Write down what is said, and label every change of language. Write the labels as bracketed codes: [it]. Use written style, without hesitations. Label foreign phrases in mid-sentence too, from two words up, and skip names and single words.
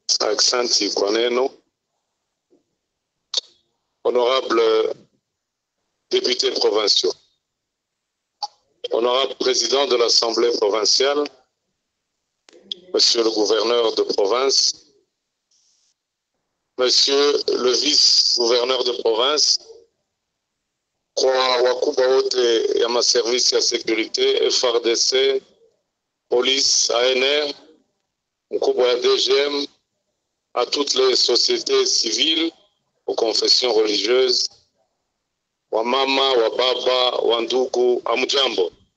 [sw] Aksanti kwa neno. [fr] Honorable députés provinciaux, honorable président de l'Assemblée provinciale, monsieur le gouverneur de province, monsieur le vice-gouverneur de province, [sw] kwa wakubwa wote ya maservisi ya sécurité, FRDC, police, ANR, mkubwa ya DGM, [fr] à toutes les sociétés civiles, aux confessions religieuses, [sw] wa mama, wa baba, wa ndugu, amjambo.